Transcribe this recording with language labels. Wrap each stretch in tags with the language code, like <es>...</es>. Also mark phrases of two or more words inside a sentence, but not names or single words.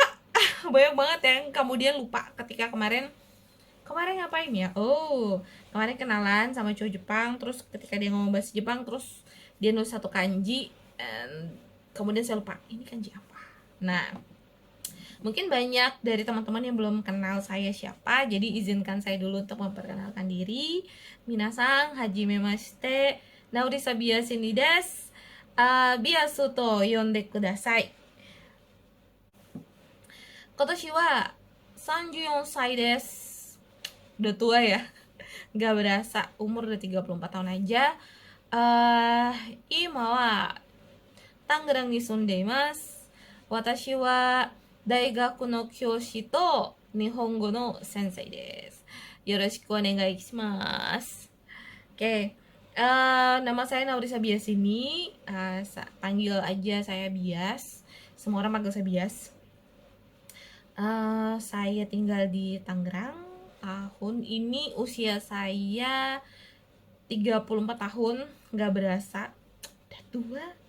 <id>Banyak banget yang kemudian lupa ketika kemarin kemarin ngapain ya, kemarin kenalan sama cowok Jepang, terus ketika dia ngomong bahasa Jepang, terus dia nulis satu kanji, dan kemudian saya lupa ini kanji apa. Nah, mungkin banyak dari teman-teman yang belum kenal saya siapa, jadi izinkan saya dulu untuk memperkenalkan diri.</id> <ja>Minasang, hajime mashite, Naori Sabiyashi desu. ビアスと呼んでください. 今年は 34 歳です.</ja> <id>Udah tua ya, nggak berasa umur udah 34 tahun aja.</id> <ja>今はTangerangに住んでいます. 私は大学の教師と日本語の先生です. よろしくお願いします.</ja> <id>Oke, nama saya Nauri Sabias ini, panggil aja saya Bias. Semua orang panggil saya Bias. Saya tinggal di Tangerang. Tahun ini usia saya 34 tahun, nggak berasa, udah tua.</id>